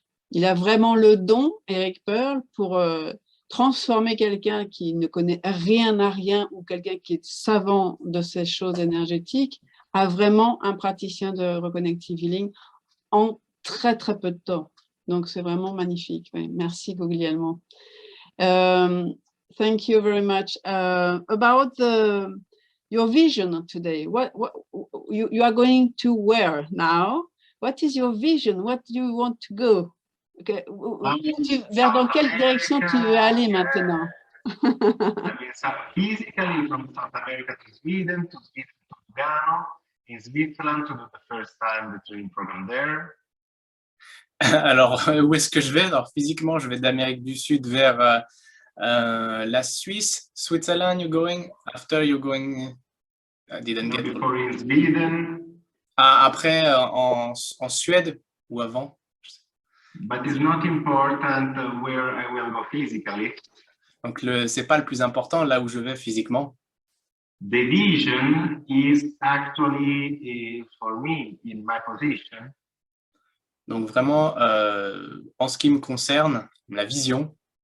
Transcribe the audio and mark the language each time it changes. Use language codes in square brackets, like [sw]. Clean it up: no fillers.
[fr] Il a vraiment le don, Eric Pearl, pour transformer quelqu'un qui ne connaît rien à rien ou quelqu'un qui est savant de ces choses énergétiques à vraiment un praticien de reconnective healing en très très peu de temps. Donc, c'est vraiment magnifique. Oui, merci Guglielmo. [en] Thank you very much. About your vision today, what you are going to wear now? What is your vision? What do you want to go? Okay. [fr] Vers dans quelle direction tu veux aller maintenant? [en] Physically, from South America to Sweden to Lugano, in Switzerland to do the first time the training program there. [fr] Alors, où est-ce que je vais? Alors, physiquement, je vais d'Amérique du Sud vers la Suisse. [en] Switzerland, you're going? After you're going? I didn't get it. Before in Sweden. [fr] Après, en Suède ou avant? [en] But it's not important where I will go physically. [fr] Donc, c'est pas le plus important là où je vais physiquement. [en] The vision is actually, for me, in my position. [fr] Donc, vraiment, en ce qui me concerne, la vision,